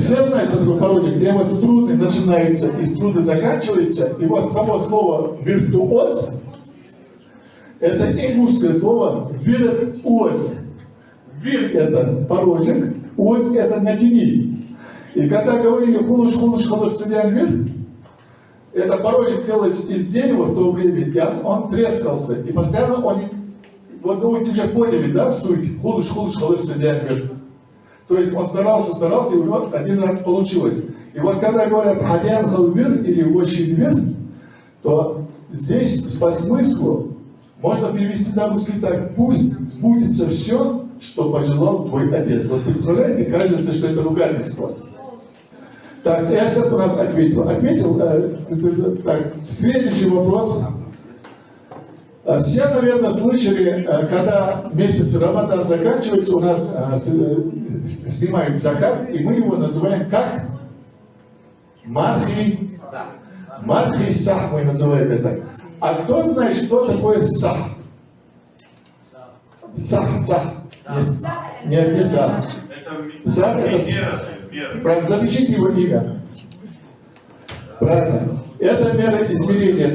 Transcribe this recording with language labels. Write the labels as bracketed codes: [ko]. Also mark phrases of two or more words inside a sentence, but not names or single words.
[ru] Все знают, что такое порожек, где вот струны начинаются и струны заканчиваются. И вот само слово «виртуоз» это ингушское слово «виртуоз». Вир – это порожек, оз – это натяни. И когда говорили [inh] «хулыш халыр сидян вир», [ru] это порожек делался из дерева в то время, и он трескался. И постоянно он, вот вы уже поняли, да, суть [inh] «хулыш халыр сидян вир». [ru] То есть он старался, и у него один раз получилось. И вот когда говорят [inh] «хадян халвир» [ru] или «очень вир», то здесь по смыслу можно перевести на русский так: пусть сбудется все, что пожелал твой отец. Вот представляете, кажется, что это ругательство. Так, Эсет у нас ответил. Так, следующий вопрос. Все, наверное, слышали, когда месяц Рамадан заканчивается, у нас снимают закат, и мы его называем как? Мархи. [inh] Мархи сах [ru] мы называем это. А кто знает, что такое сах? Сах. Нет, не сах. Сах это... Правильно, запишите его имя. Правильно. Это мера измерения.